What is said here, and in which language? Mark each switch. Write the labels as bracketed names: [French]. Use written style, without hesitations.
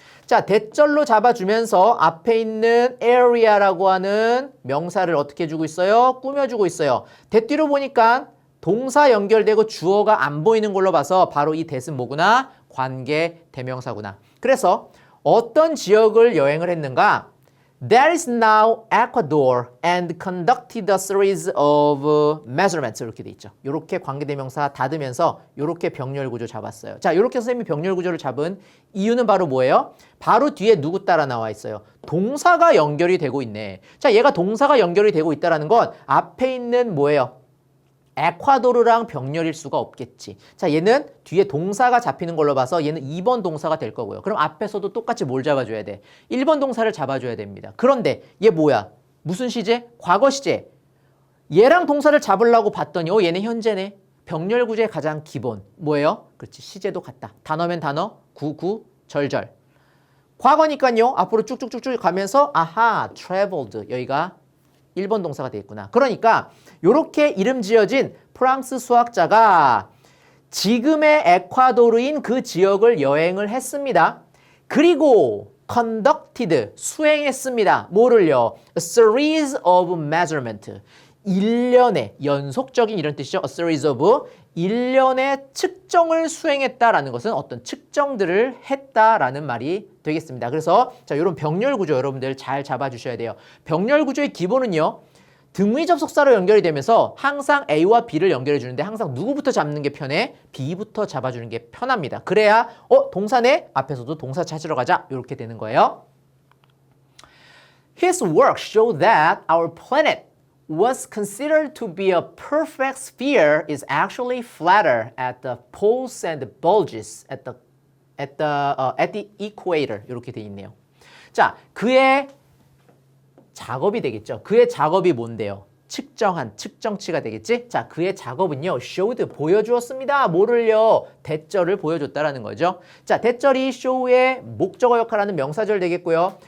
[Korean] 자, 대절로 잡아주면서 앞에 있는 area라고 하는 명사를 어떻게 해주고 있어요? 꾸며주고 있어요. 대뒤로 보니까 동사 연결되고 주어가 안 보이는 걸로 봐서 바로 이 that은 뭐구나? 관계 대명사구나. 그래서 어떤 지역을 여행을 했는가? [English] That is now Ecuador and conducted a series of measurements. [Korean] 이렇게 돼 있죠. 이렇게 관계대명사 닫으면서 이렇게 병렬구조 잡았어요. 자, 이렇게 선생님이 병렬구조를 잡은 이유는 바로 뭐예요? 바로 뒤에 누구 따라 나와 있어요? 동사가 연결이 되고 있네. 자, 얘가 동사가 연결이 되고 있다는 건 앞에 있는 뭐예요? 에콰도르랑 병렬일 수가 없겠지. 자, 얘는 뒤에 동사가 잡히는 걸로 봐서 얘는 2번 동사가 될 거고요. 그럼 앞에서도 똑같이 뭘 잡아줘야 돼? 1번 동사를 잡아줘야 됩니다. 그런데 얘 뭐야? 무슨 시제? 과거 시제. 얘랑 동사를 잡으려고 봤더니 얘는 현재네. 병렬 구조의 가장 기본. 뭐예요? 그렇지. 시제도 같다. 단어면 단어, 절절. 과거니까요. 앞으로 쭉쭉쭉쭉 가면서 아하, traveled. 여기가 1번 동사가 되겠구나. 그러니까 이렇게 이름 지어진 프랑스 수학자가 지금의 에콰도르인 그 지역을 여행을 했습니다. 그리고 conducted, 수행했습니다. 뭐를요? [English] A series of measurement. [Korean] 일련의 연속적인 이런 뜻이죠. [English] A series of [Korean] 일련의 측정을 수행했다라는 것은 어떤 측정들을 했다라는 말이 되겠습니다. 그래서 자, 이런 병렬 구조 여러분들 잘 잡아주셔야 돼요. 병렬 구조의 기본은요. 등위 접속사로 연결이 되면서 항상 A와 B를 연결해 주는데 항상 누구부터 잡는 게 편해? B부터 잡아주는 게 편합니다. 그래야 동사네? 앞에서도 동사 찾으러 가자. 이렇게 되는 거예요. [English] His work showed that our planet was considered to be a perfect sphere is actually flatter at the poles and bulges at the equator. [Korean] 이렇게 돼 있네요. 자, 그의 작업이 되겠죠. 그의 작업이 뭔데요? 측정한, 측정치가 되겠지? 자, 그의 작업은요, showed, 보여주었습니다. 뭐를요? 대절을 보여줬다라는 거죠. 자, 대절이 show의 목적어 역할하는 명사절 되겠고요.